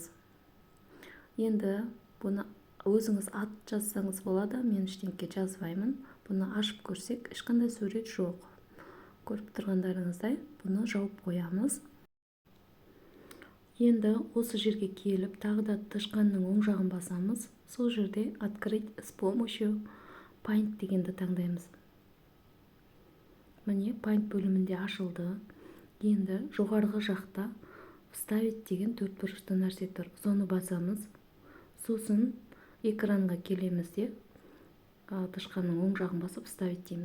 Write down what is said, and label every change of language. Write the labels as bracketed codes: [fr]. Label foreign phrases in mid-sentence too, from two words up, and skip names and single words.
[kk] Енді бұны өзіңіз ат жазсаңыз болады, мен ештеңке жазбаймын. Бұны ашып көрсек, ешқандай сурет жоқ. Көріп тұрғандарыңыздай, бұны жауып қоямыз. Енді осы жерге келіп, тағы да тышқанның оң жағын басамыз. Сол жерде [ru] открыть с помощью [kk] Paint дегенді таңдаймыз. Міне, Paint бөлімінде ашылды. Енді жоғарғы жақта вставить деген төртбұрышты нәрсе тұр. Соны басамыз. Сосын экранға келеміз де, тышқанның оң жағын басып вставить дейміз.